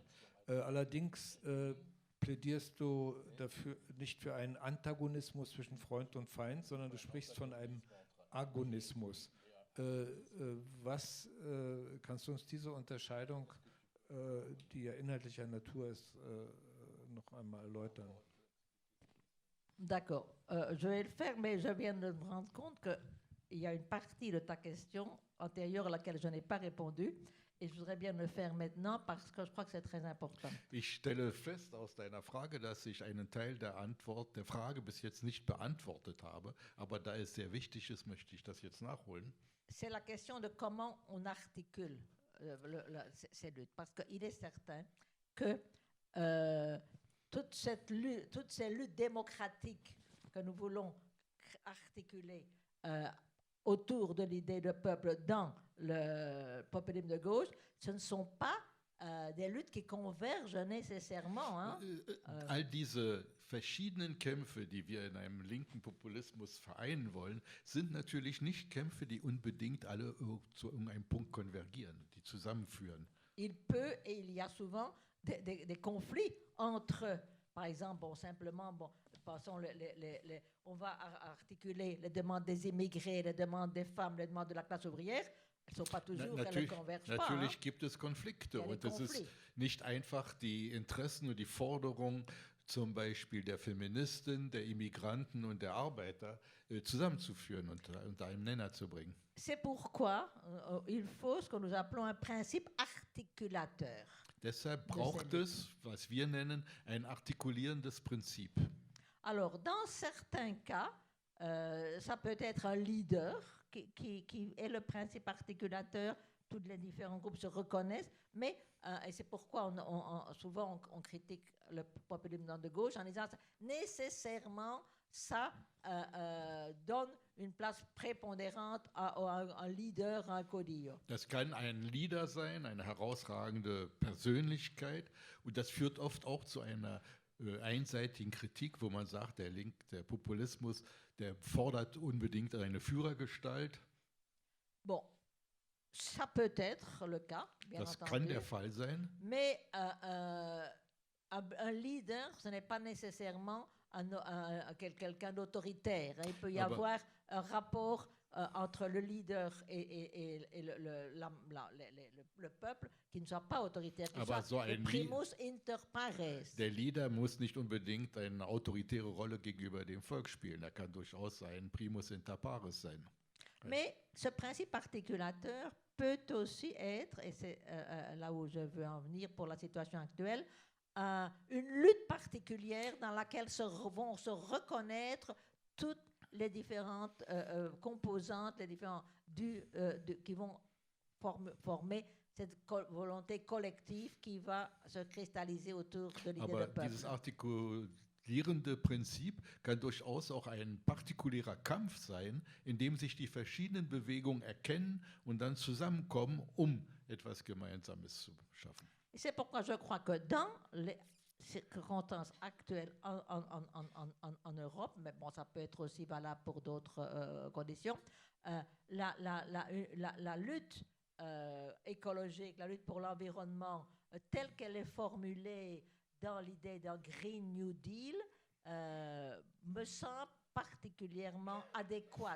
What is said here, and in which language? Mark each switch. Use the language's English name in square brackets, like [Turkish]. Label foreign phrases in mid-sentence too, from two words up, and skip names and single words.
[German] Allerdings plädierst du dafür nicht für einen Antagonismus zwischen Freund und Feind, sondern du sprichst von einem Agonismus. Kannst du uns diese Unterscheidung, die ja inhaltlicher Natur ist, noch einmal erläutern? [French] D'accord. Je vais le faire, mais je viens de me rendre compte qu'il y a une partie de ta question antérieure à laquelle je n'ai pas répondu. Et je voudrais bien le faire maintenant parce que je crois que c'est très important. [German] Ich stelle fest aus deiner Frage, dass ich einen Teil der Frage bis jetzt nicht beantwortet habe, aber da es sehr wichtig ist, möchte ich das jetzt nachholen. [French] C'est la question de comment on articule ces luttes. Parce qu'il est certain que toutes ces luttes démocratiques que nous voulons articuler autour de l'idée de peuple dans le populisme de gauche, ce ne sont pas des luttes qui convergent nécessairement. Hein. [German] All diese verschiedenen Kämpfe, die wir in einem linken Populismus vereinen wollen, sind natürlich nicht Kämpfe, die unbedingt alle zu irgendeinem Punkt konvergieren, die zusammenführen. [French] Il peut et il y a souvent des conflits entre, par exemple, bon, simplement, bon, passons on va articuler les demandes des immigrés, les demandes des femmes, les demandes de la classe ouvrière. Elles ne sont pas toujours, elles ne convergent pas. [German] Natürlich [French] hein. [German] gibt es Konflikte und es Konflikte. ist nicht einfach, die Interessen und die Forderungen zum Beispiel der Feministen, der Immigranten und der Arbeiter zusammenzuführen und unter einen Nenner zu bringen. [French] C'est pourquoi il faut ce que nous appelons un principe articulateur. [German] Deshalb braucht es, was wir nennen, ein artikulierendes Prinzip. [French] Alors, dans certains cas, ça peut être un leader qui est le principe articulateur. Tous les différents groupes se reconnaissent, mais, et c'est pourquoi souvent on critique le populisme de gauche en disant nécessairement ça donne une place prépondérante à un leader, à un caudillo. [German] Das kann ein Leader sein, eine herausragende Persönlichkeit, und das führt oft auch zu einer einseitigen Kritik, wo man sagt, der Populismus, der fordert unbedingt eine Führergestalt. [French] Bon, ça peut être le cas, bien [German] Das [French] entendu. [German] kann der Fall sein. [French] Mais un leader, ce n'est pas nécessairement quelqu'un d'autoritaire. Il peut y avoir un rapport entre le leader et le peuple qui ne soit pas autoritaire, qui soit le [Latin] primus inter pares. [German] Der Leader muss nicht unbedingt eine autoritäre Rolle gegenüber dem Volk spielen. Er kann durchaus ein [Latin] Primus inter pares [German] sein. [French] Mais ce principe articulateur peut aussi être, et c'est là où je veux en venir pour la situation actuelle, une lutte particulière dans laquelle vont se reconnaître toutes les différentes composantes, les différents qui vont former cette volonté collective qui va se cristalliser autour de l'idée de peuple. [German] Dieses artikulierende Prinzip kann durchaus auch ein partikulärer Kampf sein, in dem sich die verschiedenen Bewegungen erkennen und dann zusammenkommen, um etwas Gemeinsames zu schaffen. [French] Et c'est pourquoi je crois que dans les circonstances actuelles en Europe, mais bon, ça peut être aussi valable pour d'autres conditions, la lutte écologique, la lutte pour l'environnement, telle qu'elle est formulée dans l'idée d'un Green New Deal, me semble particulièrement adéquate.